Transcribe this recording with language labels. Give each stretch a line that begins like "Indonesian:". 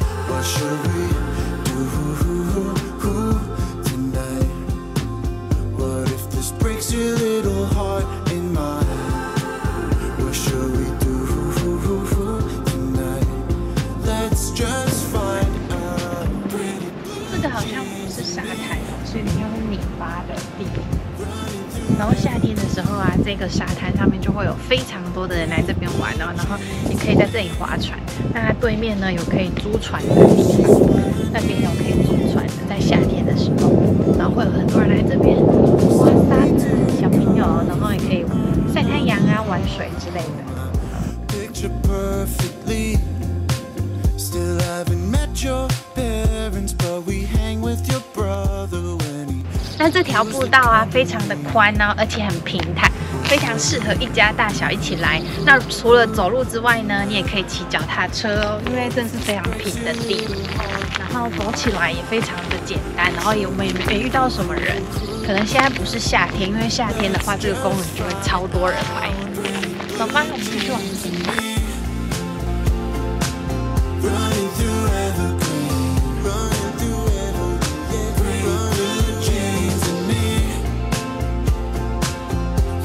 English: What should we do tonight? What if this breaks your little heart in mine? What should we do tonight? Let's just find a pretty place.
Chinese: 这个好像不是沙滩哦，是有点像是泥巴的地。然后夏天的时候啊，这个沙滩上面就会有非常多的人来这边玩哦，然后也可以在这里划船。那它对面呢有可以租船的地方，那边有可以租船的，在夏天的时候，然后会有很多人来这边挖沙子，小朋友，然后也可以晒太阳啊、玩水之类的。
English: Picture perfectly. Still haven't met your parents, but we hang with your brother when he.
Chinese: 那这条步道啊，非常的宽哦，而且很平坦，非常适合一家大小一起来。那除了走路之外呢，你也可以骑脚踏车哦，因为这是非常平的地，然后走起来也非常的简单。然后我们也没遇到什么人，可能现在不是夏天，因为夏天的话，这个公园就会超多人来。走吧，我们继续往前走。
English: Running through evergreen, running through evergreen, running chains in me.